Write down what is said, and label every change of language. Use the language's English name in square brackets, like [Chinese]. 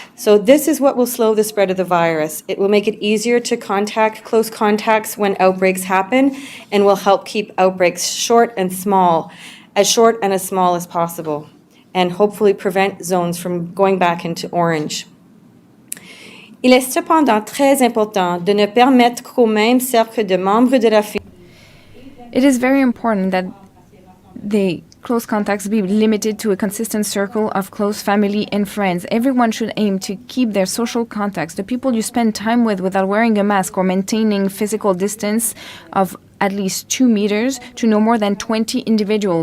[English] So this is what will slow the spread of the virus. It will make it easier to contact close contacts when outbreaks happen, and will help keep outbreaks short and small as small as possible, and hopefully prevent zones from going back into orange. [French] Il est cependant très important de ne permettre qu'au même cercle de membres de la famille. [English] It is very important that the close contacts be limited to a consistent circle of close family and friends. Everyone should aim to keep their social contacts, the people you spend time with, without wearing a mask or maintaining physical distance of at least 2 meters, to no more than 20 individuals.